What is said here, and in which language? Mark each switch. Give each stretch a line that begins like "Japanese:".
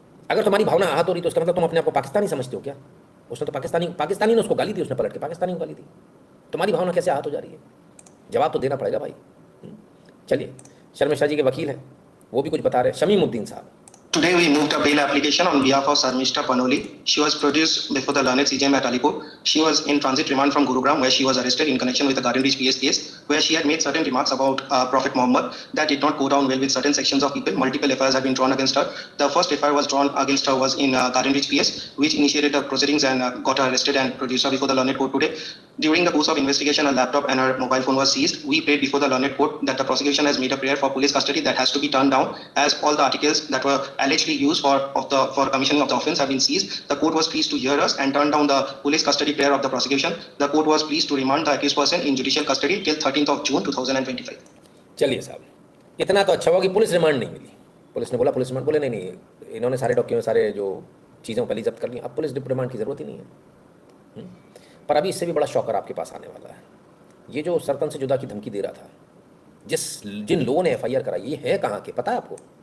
Hindi: अगर तुम्हारी भावना आहत हो रही तो उसका मतलब तुम अपने आप को पाकिस्तानी समझते हो क्या? उसने तो पाकिस्तानी ने उसको गाली दी, उसने पलट के पाकिस्तानी को गाली दी, तुम्हारी भावना कैसे आहत हो जा रही है? जवाब तो देना पड़ेगा भाई। चलिए, शर्मिष्ठा जी के वकील हैं, वो भी कुछ बता रहे हैं, शमीमुद्दीन साहब।
English: Today we moved a bail application on behalf of Sharmishta Panoli. She was produced before the learned CJM at Alipur. She was in transit remand from Gurugram, where she was arrested in connection with the Garden Reach PS case, where she had made certain remarks about Prophet Muhammad that did not go down well with certain sections of people. Multiple FIRs had been drawn against her. The first FIR was drawn against her was in Garden Reach PS, which initiated the proceedings and got her arrested and produced her before the learned court today. During the course of investigation, her laptop and her mobile phone was seized. We prayed before the learned court that the prosecution has made a prayer for police custody that has to be turned down, as all the articles that were allegedly used for commissioning of the offence have been seized. The court was pleased to hear us and turn down the police custody prayer of the prosecution. The court was pleased to remand the accused person in judicial custody till 13th of June 2025.
Hindi: चलिए साहब, इतना तो अच्छा हुआ कि police remand नहीं मिली। Police ने बोला पुलिस रिमांड, बोले नहीं, इन्होंने सारे डॉक्यूमेंट, सारे जो चीज़ें पहले जब्त कर ली, अब पुलिस रिमांड की ज़रूरत ही नहीं है। पर अभी इससे भी बड़ा शॉकर आपके पास आने वाला है। ये जो सरपंच से जुदा की धमकी दे रहा था, जिन लोगों ने FIR कराई, ये है कहाँ के पता है आपको?